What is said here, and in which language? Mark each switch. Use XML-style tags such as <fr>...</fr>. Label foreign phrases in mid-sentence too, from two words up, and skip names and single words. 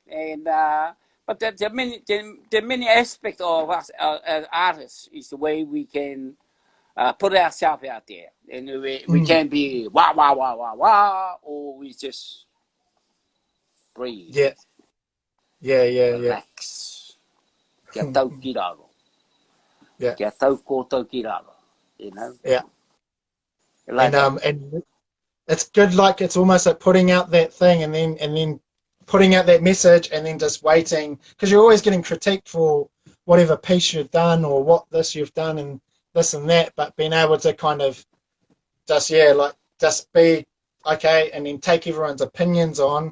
<en>And but there are many aspects of us as artists is the way we can put ourselves out there, and we can be wah wah wah wah wah, or we just breathe. Relax.</en> <mi>Kia tau ki raro. Kia tau kōtau ki raro.</mi> <en>Like and it's good. Like it's almost like putting out that thing, and then putting out that message, and then just waiting, because you're always getting critiqued for whatever piece you've done or what this you've done and this and that. But being able to kind of just be okay, and then take everyone's opinions on.</en>